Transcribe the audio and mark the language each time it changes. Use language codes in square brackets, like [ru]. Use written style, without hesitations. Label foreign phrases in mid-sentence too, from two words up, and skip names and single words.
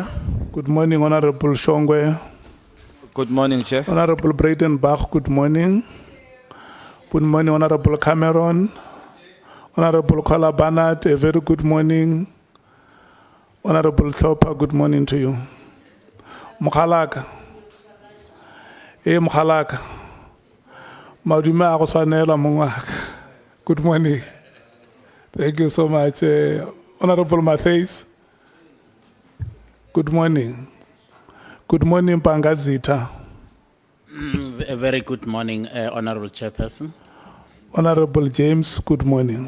[en] Good morning, Honorable Shongwe. Good morning, Chair. Honorable Breitenbach, good morning. Good morning, Honorable Cameron. Honorable Kola Barnard, a very good morning. Honorable Topper, good morning to you. Mkhwanazi. Mkhwanazi. [tn] Madume a go swanela mongwaka. [en] Good morning. Thank you so much. Honorable Matthews. Good morning. Good morning, Pangazita. A very good morning, Honorable Chairperson. Honorable James, good morning.